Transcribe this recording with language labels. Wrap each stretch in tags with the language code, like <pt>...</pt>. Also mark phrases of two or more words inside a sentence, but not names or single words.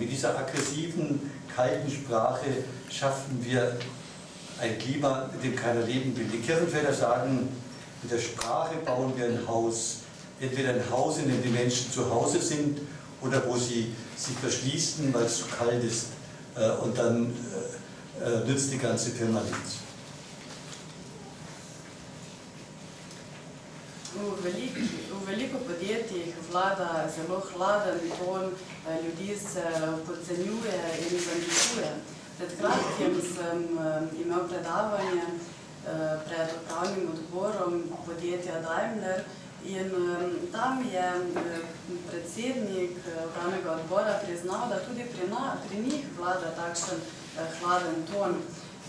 <de>Mit dieser aggressiven, kalten Sprache schaffen wir ein Klima, mit dem keiner leben will. Die Kirchenväter sagen, mit der Sprache bauen wir ein Haus. Entweder ein Haus, in dem die Menschen zu Hause sind, oder wo sie sich verschließen, weil es zu kalt ist. Und dann nützt die ganze Firma nichts.</de> <sl>V veliko podjetjih vlada zelo hladen ton, ljudi se podcenjuje in zaničuje. Pred kratkim sem imel predavanje pred upravnim odborom podjetja Daimler in tam je predsednik upravnega odbora priznal, da tudi pri njih vlada takšen hladen ton.</sl>